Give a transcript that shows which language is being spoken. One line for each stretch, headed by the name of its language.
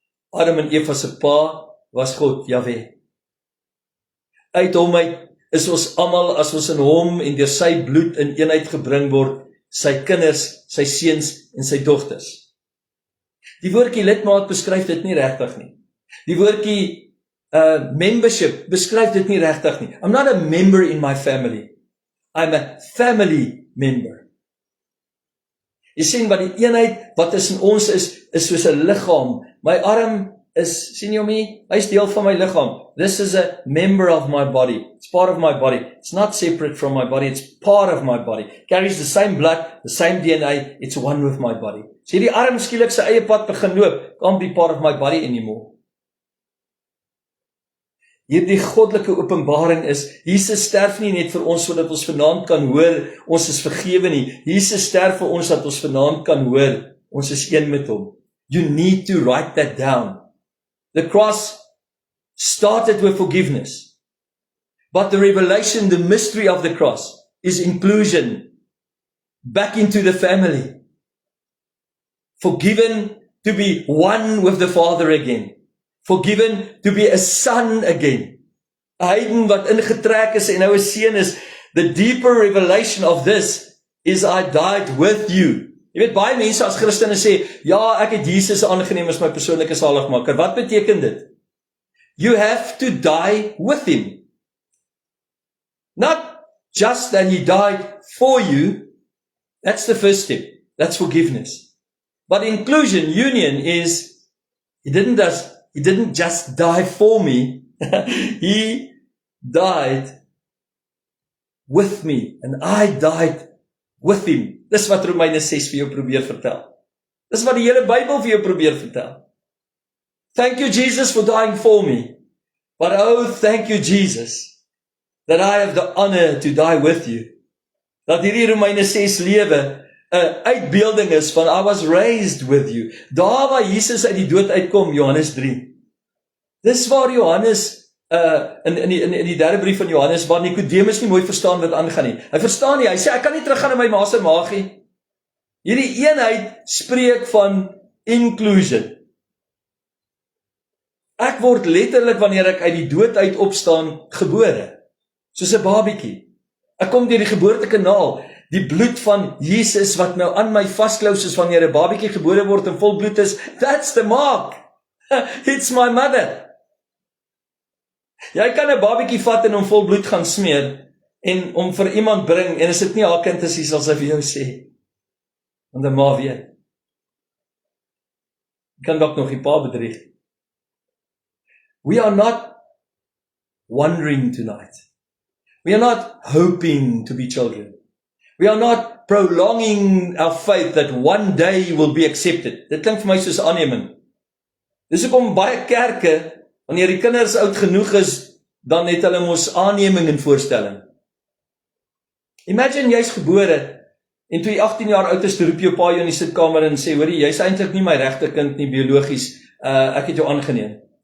Afrikaans: Adam en Eva se pa was God, Jahwe. Uit hom uit is ons almal, as ons in hom en deur sy bloed in eenheid gebring word, sy kinders, sy seuns en sy dogters. Die woordjie lidmaat beskryf dit nie regtig nie. Die woordjie membership beskryf dit nie regtig nie.
English: I'm not a member in my family. I'm a family member.
Afrikaans: Jy sien wat die eenheid wat tussen ons is soos 'n liggaam. My arm is, sien jy hom hier? Hy is deel van my liggaam.
English: This is a member of my body. It's part of my body. It's not separate from my body. It's part of my body. Carries the same blood, the same DNA. It's one with my body.
Afrikaans: So die arm skielik sy eie pad begin loop.
English: Can't be part of my body anymore.
Afrikaans: Hierdie goddelike openbaring is, Jesus sterf nie net vir ons sodat ons vanaand kan hoor, ons is vergewe nie. Jesus sterf vir ons dat ons vanaand kan hoor, ons is een met hom.
English: You need to write that down. The cross started with forgiveness. But the revelation, the mystery of the cross is inclusion back into the family. Forgiven to be one with the Father again. Forgiven to be a son again.
Afrikaans: 'n Heiden wat ingetrek is en nou 'n seun is.
English: The deeper revelation of this is I died with you.
Afrikaans: Jy weet, baie mense as Christene sê, ja, ek het Jesus aangeneem as my persoonlike saligmaker. Wat beteken dit?
English: You have to die with him. Not just that he died for you. That's the first step. That's forgiveness. But inclusion, union is, he didn't just die for me. He died with me. And I died with him.
Afrikaans: Dis wat Romeine 6 vir jou probeer vertel. Dis wat die hele Bybel vir jou probeer vertel.
English: Thank you, Jesus, for dying for me. But oh, thank you, Jesus, that I have the honor to die with you.
Afrikaans: Dat hierdie Romeine 6 lewe 'n uitbeelding is van
English: I was raised with you.
Afrikaans: Daar waar Jesus uit die dood uitkom, Johannes 3. Dis waar Johannes in die derde brief van Johannes, waar Nikodemus nie mooi verstaan wat aangaan nie. Hy verstaan nie, hy sê ek kan nie teruggaan in my ma se maag nie. Hierdie eenheid spreek van inclusion. Ek word letterlik wanneer ek uit die dood uit opstaan gebore, soos 'n babietjie. Ek kom deur die geboortekanaal. Die bloed van Jesus wat nou aan my vasklou soos wanneer 'n babietjie gebore word en vol bloed is,
English: that's the mark. It's my mother.
Afrikaans: Jy kan 'n babietjie vat en hom vol bloed gaan smeer en hom vir iemand bring en as dit nie haar kind is, sal sy vir jou sê. Want die ma weet. Jy kan dalk nog die pa bedrieg.
English: We are not wondering tonight. We are not hoping to be children. We are not prolonging our faith that one day will be accepted.
Afrikaans: Dit klink vir my soos aanneming. Dis hoekom baie kerke, wanneer die kinders oud genoeg is, dan het hulle mos aanneming en voorstelling. Imagine jy's gebore En toe jy 18 jaar oud is, toe roep jou pa jou in die sitkamer en sê, hoorie, jy's eintlik nie my regte kind nie, biologies, ek het jou aangeneem.